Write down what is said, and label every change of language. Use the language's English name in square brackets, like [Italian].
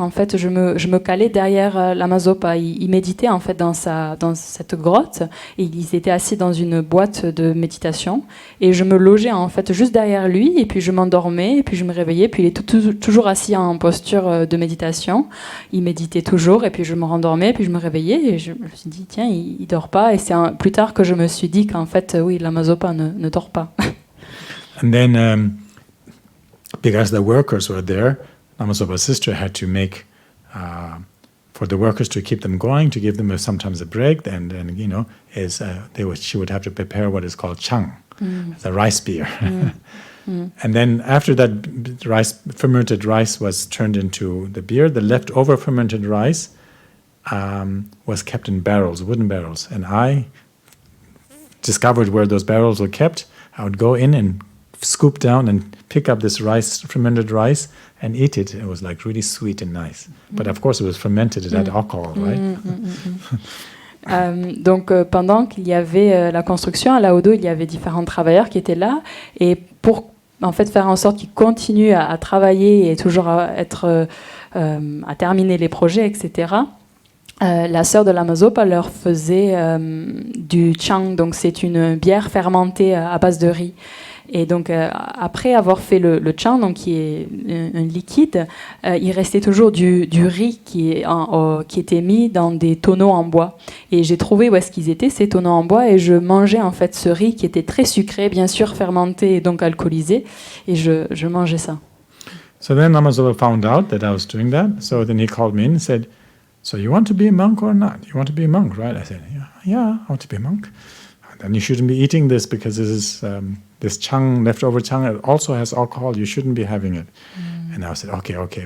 [French] En fait, je me calais derrière Lama Zopa. Il méditait en fait dans cette grotte, et ils étaient assis dans une boîte de méditation, et je me logeais en fait juste derrière lui, et puis je m'endormais, et puis je me réveillais, puis il était toujours assis en posture de méditation. Il méditait toujours, et puis je me rendormais, puis je me réveillais, et je me suis dit tiens, il dort pas. Et c'est plus tard que je me suis dit qu'en fait oui, Lama Zopa ne dort pas. [English] And then, because the workers were there, Lama Zopa's sister had to make, for the workers to keep them going, to give them sometimes a break, and you know, she would have to prepare what is called chang, the rice beer. And then after that fermented rice was turned into the beer, the leftover fermented rice was kept in barrels, wooden barrels. And I discovered where those barrels were kept. I would go in and scoop down and pick up this rice, fermented rice, and eat it. It was like really sweet and nice. But of course, it was fermented. It had alcohol, right? [French] Donc, pendant qu'il y avait la construction à Laudo, il y avait différents travailleurs qui étaient là. Et pour en fait faire en sorte qu'ils continuent à travailler et toujours à terminer les projets, etc., la sœur de Lama Zopa leur faisait du chang. Donc, c'est une bière fermentée à base de riz. Et donc, après avoir fait le chang, donc qui est un liquide, il restait toujours du riz qui était mis dans des tonneaux en bois. Et j'ai trouvé où est-ce qu'ils étaient, ces tonneaux en bois, et je mangeais en fait ce riz qui était très sucré, bien sûr fermenté et donc alcoolisé, et je mangeais ça. [English] So then Lama Zopa found out that I was doing that. So then he called me in and said, "So you want to be a monk or not? You want to be a monk, right?" I said, "Yeah, I want to be a monk." Then you shouldn't be eating this because this chang, leftover chang, it also has alcohol. You shouldn't be having it. And I said, okay.